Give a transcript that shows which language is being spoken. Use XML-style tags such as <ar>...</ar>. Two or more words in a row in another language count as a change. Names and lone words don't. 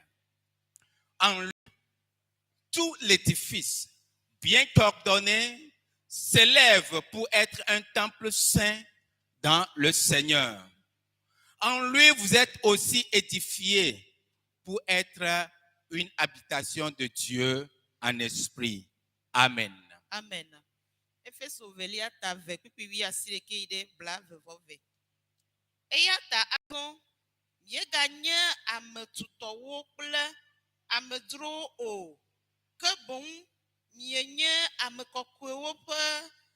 <fr>En lui, tout l'édifice, bien coordonné, s'élève pour être un temple saint dans le Seigneur. En lui, vous êtes aussi édifiés pour être une habitation de Dieu en esprit. Amen. Amen.</fr> <ee>Efeso velia ta ve kpikpi wi asi ɖeke yi ɖe blavevɔve. Eya ta azɔ mieganye ametutɔwo kple amedzrowo o, ke boŋ mienye ame kɔkɔewo ƒe</ee>